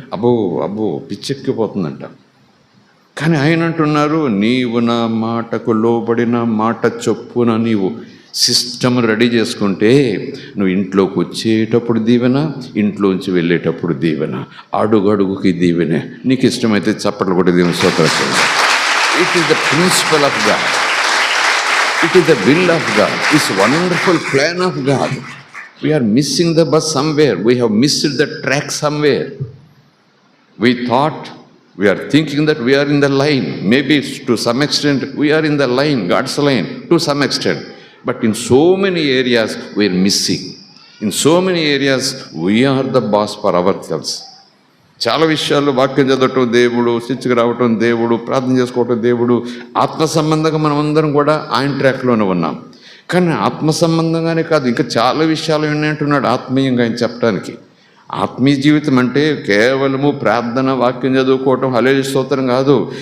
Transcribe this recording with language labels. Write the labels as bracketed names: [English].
[Telugu] అబ్బో పిచ్చెక్కిపోతుందంట. కానీ ఆయన అంటున్నారు, నీవు నా మాటకు లోబడిన మాట చొప్పున నీవు సిస్టమ్ రెడీ చేసుకుంటే నువ్వు ఇంట్లోకి వచ్చేటప్పుడు దీవెన, ఇంట్లోంచి వెళ్ళేటప్పుడు దీవెన, అడుగడుగుకి దీవెనే. నీకు ఇష్టమైతే చప్పట్లు కొట్టి దీవెన స్తోత్రం. [English] It is the principle of God, it is the will of God, it's wonderful plan of God. We are missing the bus somewhere, we have missed the track somewhere. We thought, we are thinking that we are in the line. Maybe to some extent we are in the line, God's line, to some extent. But in so many areas we are missing. In so many areas we are the boss for ourselves. [Telugu] చాలా విషయాల్లో వాక్యం చదవటం దేవుడు, శిక్షకు రావటం దేవుడు, ప్రార్థన చేసుకోవటం దేవుడు, ఆత్మ సంబంధంగా మనం అందరం కూడా ఆయన ట్రాక్లోనే ఉన్నాం. కానీ ఆత్మ సంబంధంగానే కాదు, ఇంకా చాలా విషయాలు ఉన్నాయంటున్నాడు ఆత్మీయంగా ఆయన చెప్పడానికి. ఆత్మీయ జీవితం అంటే కేవలము ప్రార్థన, వాక్యం చదువుకోవటం, హల్లెలూయా స్తోత్రం కాదు.